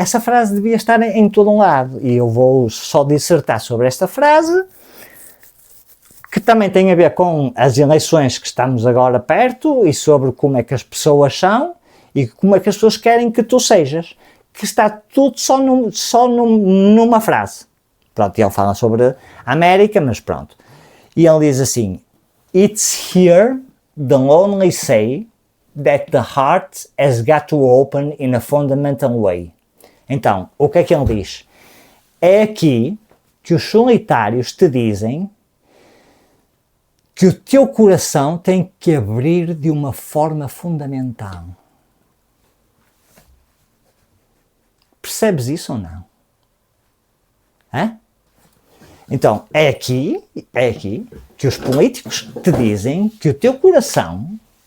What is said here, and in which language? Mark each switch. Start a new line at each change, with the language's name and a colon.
Portuguese: Essa frase devia estar em todo um lado. E eu vou só dissertar sobre esta frase, que também tem a ver com as eleições que estamos agora perto e sobre como é que as pessoas são e como é que as pessoas querem que tu sejas. Que está tudo só numa frase. Pronto, e ele fala sobre a América, mas pronto. E ele diz assim:
English: It's here the lonely say that the heart has got to open in a fundamental way.
Portuguese: Então, o que é que ele diz? É aqui que os solitários te dizem que o teu coração tem que abrir de uma forma fundamental. Percebes isso ou não? Hã? Então, é aqui que os políticos te dizem que o teu coração